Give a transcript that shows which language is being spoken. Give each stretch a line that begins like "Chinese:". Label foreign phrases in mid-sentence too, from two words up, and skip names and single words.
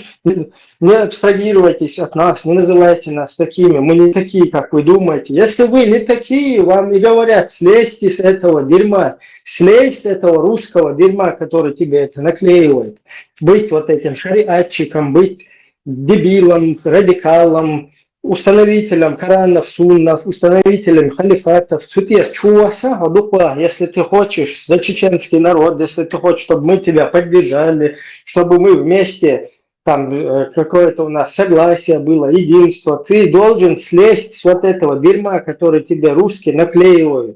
Russian: Не абстрагируйтесь от нас, не называйте нас такими, мы не такие, как вы думаете. Если вы не такие, вам и говорят, слезьте с этого дерьма, слезь с этого русского дерьма, который тебе это наклеивает. Быть вот этим шариатчиком, быть дебилом, радикалом, установителем Коранов, суннов, установителем халифатов. Если ты хочешь за чеченский народ, если ты хочешь, чтобы мы тебя поддержали, чтобы мы вместе, там какое-то у нас согласие было, единство, ты должен слезть с вот этого дерьма, который тебе русские наклеивают.